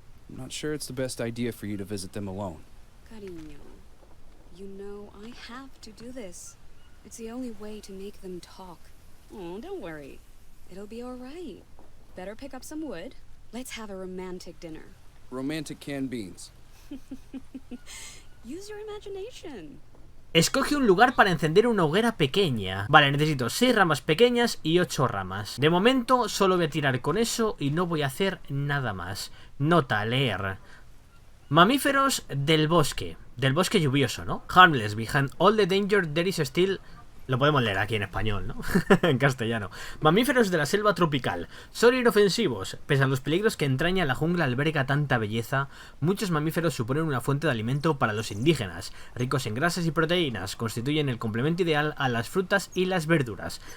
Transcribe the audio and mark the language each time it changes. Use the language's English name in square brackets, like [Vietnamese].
[English] I'm not sure it's the best idea for you to visit them alone. Cariño, you know I have to do this. It's the only way to make them talk. Oh, don't worry. It'll be all right. Better pick up some wood. Let's have a romantic dinner. Romantic canned beans. Use your imagination. [Spanish] Escoge un lugar para encender una hoguera pequeña. Vale, necesito 6 ramas pequeñas y 8 ramas. De momento solo voy a tirar con eso y no voy a hacer nada más. Nota, leer. Mamíferos del bosque. Del bosque lluvioso, ¿no? [English] Harmless, behind all the danger there is still... [Spanish] Lo podemos leer aquí en español, ¿no? En castellano. Mamíferos de la selva tropical. Son inofensivos. Pese a los peligros que entraña la jungla alberga tanta belleza, muchos mamíferos suponen una fuente de alimento para los indígenas. Ricos en grasas y proteínas, constituyen el complemento ideal a las frutas y las verduras.